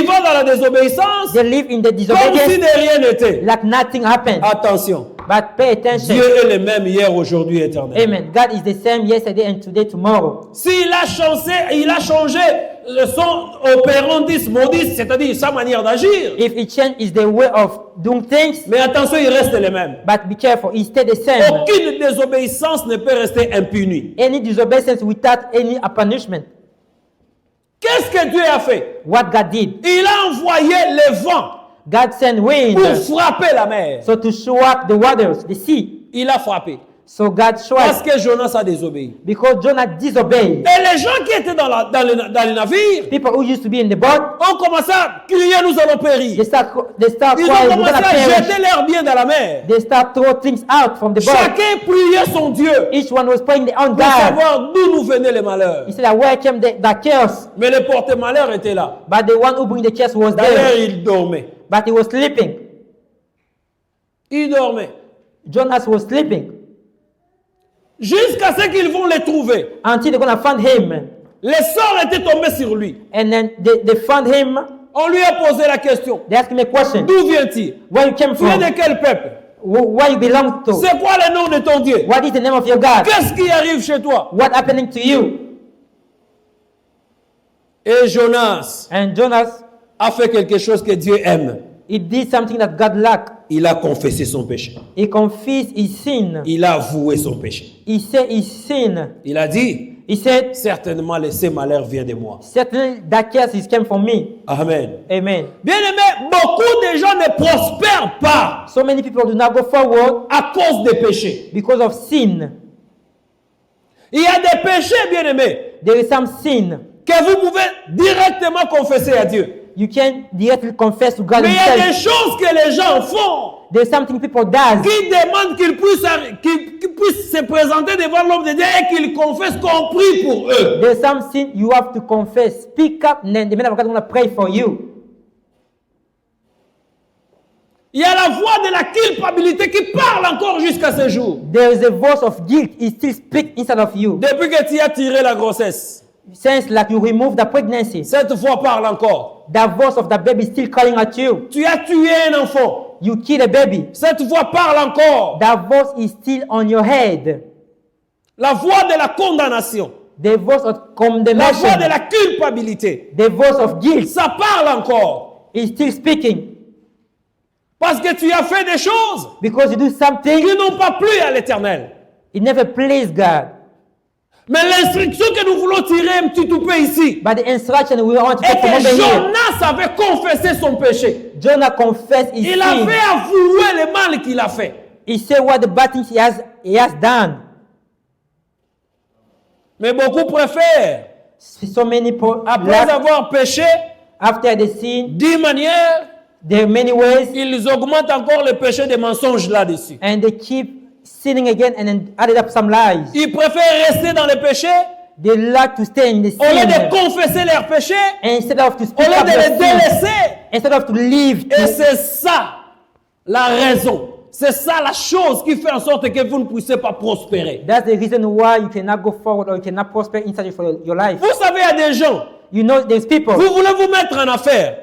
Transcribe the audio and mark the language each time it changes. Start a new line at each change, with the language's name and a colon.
French: vivant dans la désobéissance,
English: They live in the
French: comme si
English: disobedience
French: de rien n'était.
English: like nothing happened.
French: Attention,
English: But pay attention.
French: Dieu est le même hier, aujourd'hui, éternel. Amen.
English: God is the same yesterday and today, tomorrow.
French: S'il a changé son opérandis modis, c'est-à-dire sa manière d'agir,
English: If he changes the way of doing things,
French: mais attention, il reste le même.
English: but be careful, he stay the same.
French: Aucune désobéissance ne peut rester impunie.
English: Any disobedience without any punishment.
French: Qu'est-ce que Dieu a fait?
English: What God did,
French: Il a envoyé le vent
English: God sent wind
French: pour frapper la mer.
English: so to show up the waters, the sea.
French: Il a frappé.
English: So God
French: Parce
English: struck
French: que Jonas a désobéi.
English: because Jonah disobeyed.
French: Et les gens qui étaient dans le navire
English: People who used to be in the boat,
French: ont commencé à crier, nous allons périr.
English: they start
French: Ils
English: crying, we're
French: commencé
English: gonna
French: à
English: perish.
French: jeter leurs biens dans la mer.
English: They start throw things out from the boat.
French: Chacun priait son Dieu
English: Each one was praying their own God.
French: savoir d'où nous venaient les malheurs.
English: He said that where came the chaos,
French: Mais le porte-malheur était là.
English: but the one who bring the chaos was
French: D'ailleurs,
English: there,
French: il dormait.
English: but he was sleeping.
French: Il dormait.
English: Jonas was sleeping
French: Jusqu'à ce qu'ils vont les trouver.
English: until they're gonna find him,
French: Les sorts étaient tombés sur lui.
English: and then they found him.
French: On lui a posé la question.
English: They asked him a question:
French: D'où vient-il?
English: where you came
French: Tu es
English: from,
French: de quel peuple?
English: where you belong to,
French: C'est quoi le nom de ton Dieu?
English: what is the name of your God,
French: Qu'est-ce qui arrive chez toi?
English: what happening to you?
French: Et Jonas
English: And Jonas,
French: a fait quelque chose que Dieu aime.
English: he did something that God lacked.
French: Il a confessé son péché.
English: He confessed his sin.
French: Il a avoué son péché.
English: He said his sin.
French: Il a dit,
English: He said,
French: certainement, ces malheurs viennent de moi.
English: certainly that curse is came from me. Amen. Amen.
French: Bien aimé, beaucoup de gens ne prospèrent pas
English: So many people do not go forward
French: à cause des péchés.
English: because of sin.
French: Il y a des péchés, bien aimés,
English: There is some sin.
French: que vous pouvez directement confesser à Dieu.
English: You can directly confess to God
French: Mais il y a des
English: himself.
French: choses que les gens font
English: There's something people does.
French: qui demandent qu'ils puissent se présenter devant l'homme de Dieu et qu'ils confessent qu'on prie pour eux.
English: There's some sin you have to confess. Speak up, and then the man of God is going to pray for you.
French: Il y a la voix de la culpabilité qui parle encore jusqu'à ce jour.
English: There is a voice of guilt. It still speaks inside of you.
French: Depuis que tu as tiré la grossesse,
English: Since like you remove the pregnancy,
French: cette voix parle encore.
English: the voice of the baby is still calling at you.
French: Tu as tué un enfant,
English: You kill a baby.
French: cette voix parle encore.
English: The voice is still on your head.
French: La voix de la condamnation,
English: The voice of
French: la voix
English: condemnation.
French: de la culpabilité,
English: The voice of guilt
French: ça parle encore.
English: is still speaking
French: Parce que tu as fait des choses
English: because you do something
French: qui n'ont pas plu à l'Éternel.
English: it never pleased God.
French: Mais l'instruction que nous voulons tirer un petit peu ici
English: But the instruction we want to
French: est
English: take from
French: que
English: over here.
French: Jonas avait confessé son péché.
English: Jonah confessed his
French: Il
English: sin.
French: avait avoué le mal qu'il a fait.
English: He said what the bad things he has done.
French: Mais beaucoup préfèrent,
English: So many people,
French: après avoir péché,
English: after the sin,
French: d'une manière,
English: There are many ways,
French: Ils augmentent encore le péché des mensonges là-dessus.
English: and they keep sinning again and then added up some lies.
French: Ils préfèrent rester dans le péché
English: They like to stay in the
French: au lieu de
English: sin
French: confesser leurs péchés,
English: instead of to
French: au
English: speak
French: lieu
English: up
French: de
English: their
French: les délaisser.
English: instead of to live.
French: Et c'est ça la raison. C'est ça la chose qui fait en sorte que vous ne puissiez pas prospérer.
English: That's the reason why you cannot go forward or you cannot prosper inside for your life.
French: Vous savez, il y a des gens,
English: You know, there's people
French: vous voulez vous mettre en affaire.